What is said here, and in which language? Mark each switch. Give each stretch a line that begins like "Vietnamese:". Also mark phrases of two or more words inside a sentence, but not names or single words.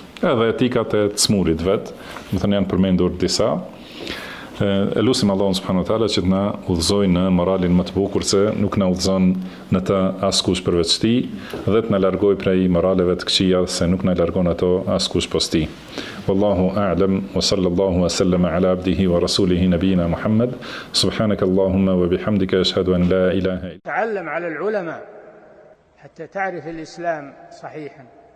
Albanian: Edhe etikat e të smurit vetë, më thënë janë përmendur disa. E lutim Allahun
Arabic: سبحانه وتعالى
Albanian: që të na udhëzojë në moralin më të bukur, se nuk na udhëzon në të askush përveç tij, dhe të na largojë prej moraleve të këqija, se nuk na largon ato askush post tij.
Arabic: والله أعلم وصلى الله وسلم على عبده ورسوله نبينا محمد. سبحانك اللهم وبحمدك أشهد أن لا إله إلا أنت. تعلم على العلماء حتى تعرف الإسلام صحيحا.